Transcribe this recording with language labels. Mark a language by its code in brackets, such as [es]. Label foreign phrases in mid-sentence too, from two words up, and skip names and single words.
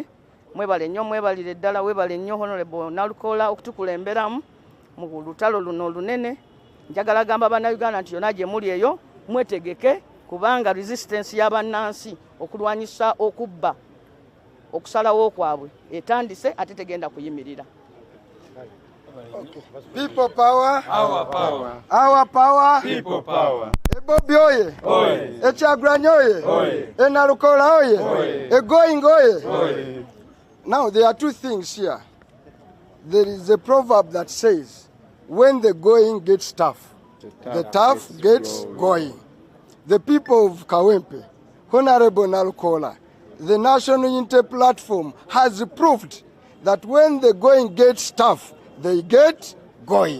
[lg] Mwebale nnyo, mwebalire ddala, weebale nnyo Honorable Nalukola okutukulemberamu mu lutalo luno olunene. Njagala gamba bannayuganda nti yonna gye muli eyo mwetegeke, kubanga resistance y'abannansi okulwanyisa okubba okusalawo kwabwe etandise ate tegenda kuyimirira. [en] Okay. People power. Our power. Our power. People power. [lg] Ebobi oye. Oye. Ekyagulanyi oye. Oye. Nalukola oye. Oye. Egoing oye. Oye. [en] Now there are two things here. There is a proverb that says, when the going gets tough, the tough gets going. The people of Kawempe, Honorable Nalukola, the National Unity Platform has proved that when the going gets tough, they get going.